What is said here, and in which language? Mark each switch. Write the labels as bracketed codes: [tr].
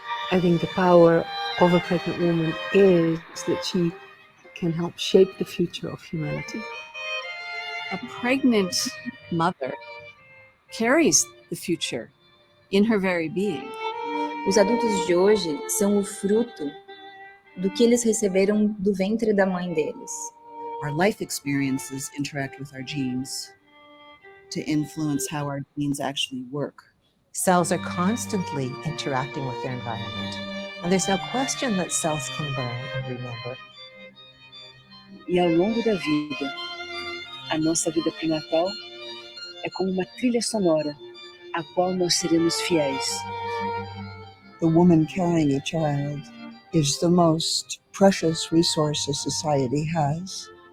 [en] I think the power of a pregnant woman is that she can help shape the future of humanity. A pregnant mother carries the future in her very being. [pt] Os adultos de hoje são o fruto do que eles receberam do ventre da mãe deles. [en] Our life experiences interact with our genes to influence how our genes actually work. Cells are constantly interacting with their environment, and there's no question that cells can learn and remember. [pt] E ao longo da vida, a nossa vida pré-natal é como uma trilha sonora a qual nós seremos fiéis. [en] The woman carrying a child is the most precious resource a society has.